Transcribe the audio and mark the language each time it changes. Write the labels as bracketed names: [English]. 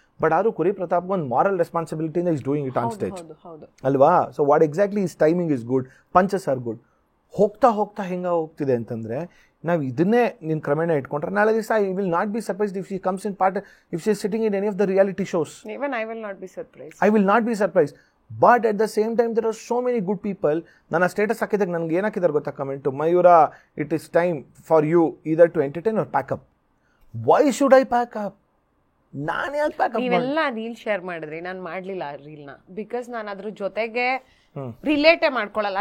[English] but [Kannada] ಆದರೂ ಕುರಿ ಪ್ರತಾಪ್ ಒಂದು [English] moral ರೆಸ್ಪಾನ್ಸಿಬಿಲಿಟಿಯಿಂದ is doing it on stage [Kannada] ಅಲ್ವಾ. [English] So what exactly is timing is good, punches are good. [Kannada] ಹೋಗ್ತಾ ಹೋಗ್ತಾ ಹೆಂಗೆ ಹೋಗ್ತಿದೆ ಅಂತಂದರೆ, ನಾವು ಇದನ್ನೇ ನೀನು ಕ್ರಮೇಣ ಇಟ್ಕೊಂಡ್ರೆ ನಾಳೆ ದಿವಸ [English] I will not be surprised if she comes in part, if she is sitting in any of the reality shows. Even I will not be surprised. I will not be surprised. But at the same time, there are so many good people. [Kannada] ನನ್ನ status ಹಾಕಿದಾಗ ನನಗೆ ಏನು ಹಾಕಿದ್ದಾರೆ ಗೊತ್ತಾ comment, [English] Mayura it is time for you either to entertain or pack up. Why should I pack up? [Kannada] ನಾನು ಯಾಕೆ pack up? ನೀವೆಲ್ಲ reel share ಮಾಡಿದ್ರಿ, ನಾನು ಮಾಡಲಿಲ್ಲ ಆ ರೀಲ್ನ, ಬಿಕಾಸ್ ನಾನು ಅದ್ರ ಜೊತೆಗೆ ರಿಲೇಟೇ ಮಾಡ್ಕೊಳ್ಳಲ್ಲ.